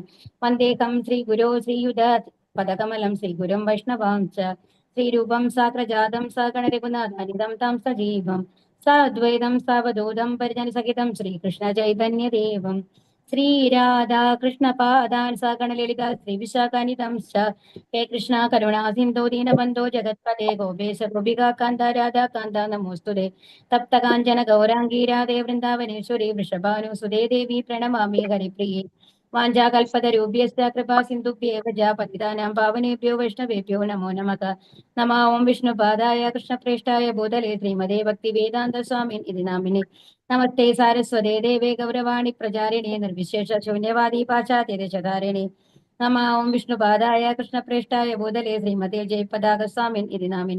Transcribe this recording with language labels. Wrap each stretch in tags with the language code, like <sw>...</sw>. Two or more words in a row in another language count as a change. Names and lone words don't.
<sa>വന്ദേഹം ശ്രീഗുരോ ശ്രീയുത പദകമലം ശ്രീഗുരും വൈഷ്ണവാം ച ശ്രീരൂപം സാഗ്രജാതം സഗണരഘുനാഥാനിതം താം സജീവം സാദ്വൈതം സാവധൂതം പരിജനസഹിതം ശ്രീകൃഷ്ണ ചൈതന്യദേവം ശ്രീരാധാകൃഷ്ണപാദാൻ സഗണലളിത ശ്രീവിശാഖാനിതം ഹേ കൃഷ്ണ കരുണാ സിന്ധോ ദീനബന്ധോ ജഗത്പദേ ഗോപേശ ഗോപികാ കാന്ത രാധാ കാന്ത നമോസ്തുതേ തപ്ത കാഞ്ചന ഗൗരാംഗീ രാധേ വൃന്ദാവനേശ്വരി വൃഷഭാനുസുതേ ദേവി പ്രണമാമി ഹരിപ്രിയേ. വാഞ്ചാകൽപതരൂപ്യസ്യ കൃപാ സിന്ധുഭ്യേവ ജ പതിതാനാം പാവനേഭ്യോ വൈഷ്ണവേഭ്യോ നമോ നമഃ. നമഃ ഓം വിഷ്ണുപാദായ കൃഷ്ണപ്രേഷ്ഠായ ഭൂതലേ ശ്രീമതേ ഭക്തിവേദാന്ത സ്വാമിൻ ഇതി നാമിനെ. നമസ്തേ സാരസ്വതേ ദേവേ ഗൗരവാണി പ്രചാരിണേ നിർവിശേഷ ശൂന്യവാദി പാശ്ചാത്യദേശധാരിണേ. നമഃ ഓം വിഷ്ണുപാദായ കൃഷ്ണപ്രേഷ്ഠായ ഭൂതലേ ശ്രീമതേ ജയപതാക സ്വാമിൻ ഇതി നാമിനെ.</sa>